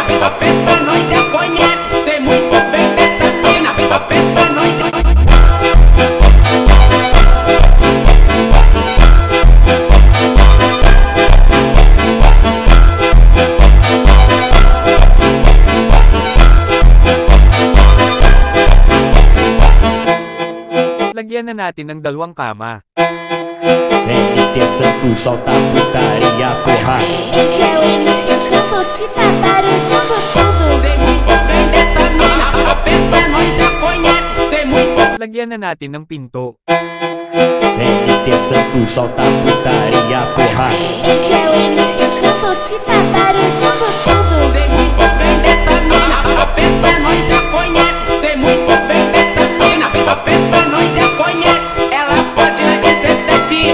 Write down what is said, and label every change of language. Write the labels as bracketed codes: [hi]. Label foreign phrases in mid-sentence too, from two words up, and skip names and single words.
[pt] A festa nós já conhece. Sei muito bem dessa mina. A festa nós já [tl] Lagyan na natin ng 2 kama. [pt] NT Santos solta putaria, porra. Esse é o Espírito Santo que tá barulhando tudo. sei muito bem dessa mina. A festa nós já conhece. Sei muito [tl] Lagyan na natin ng pinto. [pt] NT Santos solta putaria, porra. Esse é o Espírito Santo que tá barulhando tudo. sei muito bem dessa mina. A festa nós já conhece. Sei muito bem dessa mina. A festa nós já conhece. Ela pode na 17.